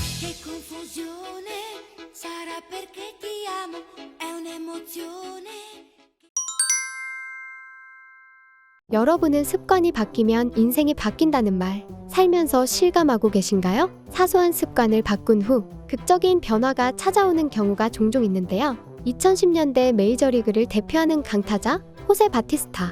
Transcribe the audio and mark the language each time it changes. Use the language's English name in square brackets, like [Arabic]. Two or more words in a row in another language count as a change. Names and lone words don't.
[Italian] Che confusione, sarà perché ti amo, è un'emozione. [Korean] 여러분은 습관이 바뀌면 인생이 바뀐다는 말, 살면서 실감하고 계신가요? 사소한 습관을 바꾼 후 극적인 변화가 찾아오는 경우가 종종 있는데요. 2010년대 메이저리그를 대표하는 강타자 호세 바티스타.